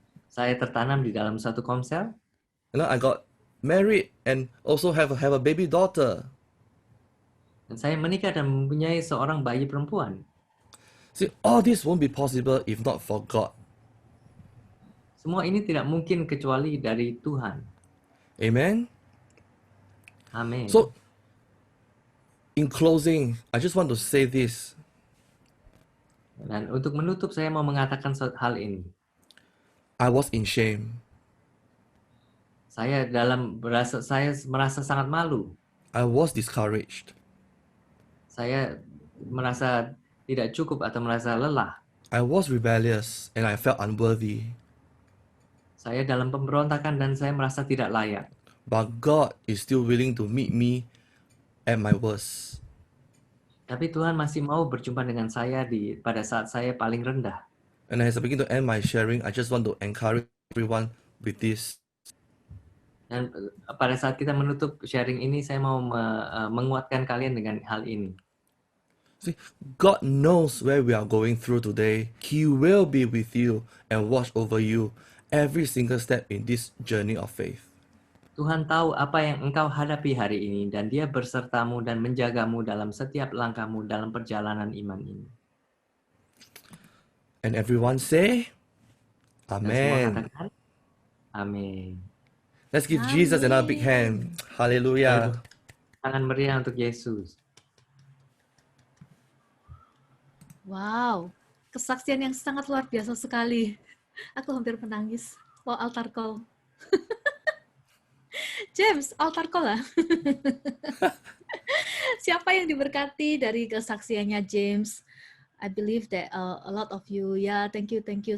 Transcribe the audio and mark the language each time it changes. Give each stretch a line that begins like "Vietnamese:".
Indonesian: Saya tertanam di dalam satu komsel.
English: I got married and also have a baby daughter.
Indonesian: Dan saya menikah dan mempunyai seorang bayi perempuan.
English: See, all this won't be possible if not for God.
Indonesian: Semua ini tidak mungkin kecuali dari Tuhan.
English: Amen.
Indonesian: Amin.
English: So, in closing, I just want to say this.
Indonesian: Dan untuk menutup, saya mau mengatakan hal ini.
English: I was in shame.
Indonesian: Saya merasa sangat malu.
English: I was discouraged.
Indonesian: Saya merasa tidak cukup atau merasa lelah.
English: I was rebellious and I felt unworthy.
Indonesian: Saya dalam pemberontakan dan saya merasa tidak layak.
English: But God is still willing to meet me at my worst.
Indonesian: Tapi Tuhan masih mau berjumpa dengan saya pada saat saya paling rendah.
English: And as I begin to end my sharing, I just want to encourage everyone with this.
Indonesian: Dan pada saat kita menutup sharing ini, saya mau menguatkan kalian dengan hal ini.
English: See, God knows where we are going through today. He will be with you and watch over you every single step in this journey of faith.
Indonesian: Tuhan tahu apa yang engkau hadapi hari ini dan Dia bersertamu dan menjagamu dalam setiap langkahmu dalam perjalanan iman ini.
English: And everyone say,
Indonesian: Dan semua
English: Amen.
Indonesian: katakan, Amin.
English: Let's give Jesus another big hand. Hallelujah.
Indonesian: Tangan meriah untuk Yesus. Wow, kesaksian yang sangat luar biasa sekali. Aku hampir menangis. Wow, altar call. James, altar call lah. Siapa yang diberkati dari kesaksiannya James?
English: I believe that a lot of you, thank you.